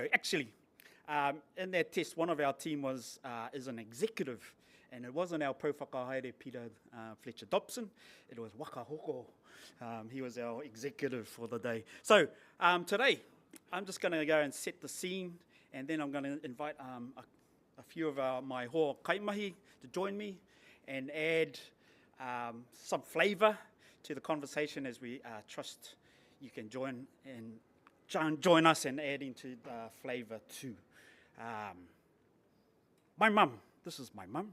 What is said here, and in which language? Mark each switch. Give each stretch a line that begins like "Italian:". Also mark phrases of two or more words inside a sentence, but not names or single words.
English: Actually, in that test, one of our team is an executive. And it wasn't our pro whakahaere Peter Fletcher Thompson, it was Waka Hoko. He was our executive for the day. So today, I'm just going to go and set the scene, and then I'm going to invite a few of my
Māori: hoa kaimahi
English: to join me and add some flavour to the conversation as we trust you can join us and add into the flavour too. My mum, this is my mum.